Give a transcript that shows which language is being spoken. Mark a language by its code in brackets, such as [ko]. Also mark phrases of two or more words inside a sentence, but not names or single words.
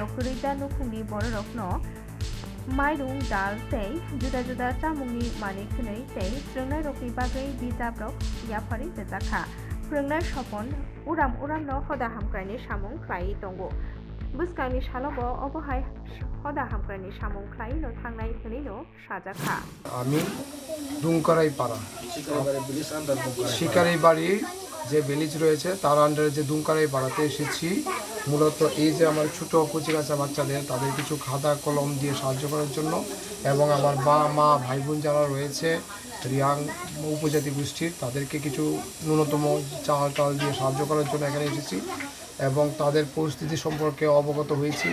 [trp] खैदा नुखुंनि बररकनो माइरुं दाल तै जुदा जुदा चामुंनि मानि खुनै तै फोरोंनाय रकनि बागै बिजाबरक याफारि बेजाखा फोरोंनाय सपन उराम उरामनो हदा हामक्रानि सामुं ख्लायै दंगो बुस्कांनि सालबो अबहाय हदा हामक्रानि सामुं ख्लायैनो थांनाय हनैनो साजाखा [bn] আমি দুমকারাই পাড়া শিকারি বাড়ি যে ভিলেজ রয়েছে তার আন্ডারে যে দুমকারাই পাড়াতে এসেছি মূলত এই যে আমার ছোটো কচিকাচা বাচ্চাদের তাদের কিছু খাতা কলম দিয়ে সাহায্য করার জন্য এবং আমার মা ভাই বোন যারা রয়েছে রিয়াং উপজাতি গোষ্ঠীর তাদেরকে কিছু ন্যূনতম চাল টাল দিয়ে সাহায্য করার জন্য এখানে এসেছি এবং তাদের পরিস্থিতি সম্পর্কে অবগত হয়েছি।